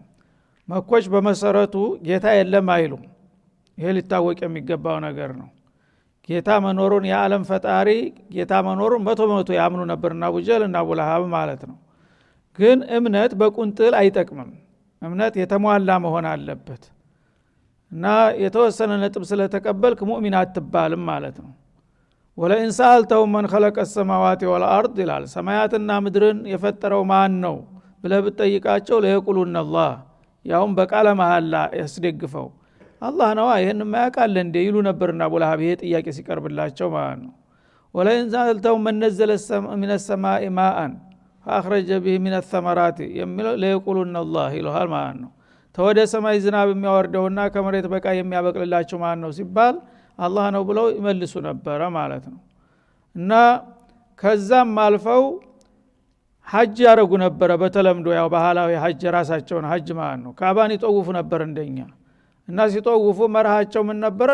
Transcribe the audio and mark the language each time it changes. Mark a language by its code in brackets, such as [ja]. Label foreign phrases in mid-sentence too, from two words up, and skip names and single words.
[am] መኮች በመሰረቱ ጌታ የለም አይሉም። ይሄ ሊታወቅ የሚገባው ነገር ነው። ጌታ መኖሩን የዓለም ፈጣሪ ጌታ መኖሩን 100% ያምኑ ነበርና አቡጀህል እና አቡለሃብ ማለት ነው። ግን እምነት በቁንጥል አይጠቅምም። እምነት የተሟላ መሆን አለበት። እና የተወሰነ ነጥብ ስለተቀበልክ ሙእሚን አትባልም ማለት ነው። [ar] ولئن سألتهم من خلق السماوات والأرض [am] ይላል። ሰማያትና ምድርን የፈጠረው ማን ነው ብለህ ብትጠይቃቸው [ar] ليقولن الله፣ [am] ያውም በቃለ መሐላ ያስደግፈው አላህ ነው። ይሄን ማያውቃል እንደ ይሉ ነበርና አቡለሃብ ይሄ ጥያቄ ሲቀርብላቸው ማለት ነው። [ar] ولئن سألتهم من نزل من السماء ماء فأخرج به من الثمرات [am] የሚለው [ar] ليقولن الله [am] ይልሃል ማለት ነው። ተወደ ሰማይ ዝናብ የሚያወርደውና ከመሬት በቃ የሚያበቅልላቸው ማን ነው ሲባል አላህ ነው ብለው ይመልሱ ነበር ማለት ነው። እና ከዛም አልፈው ሐጅ ያረጉ ነበር። በተለምዶ ያው ባህላዊ ሐጅ ራሳቸውን ሐጅ ማለት ነው። ካባን ይጠውፉ ነበር እንደኛ። እና ሲጠውፉ መርሃቸው ምን ነበር?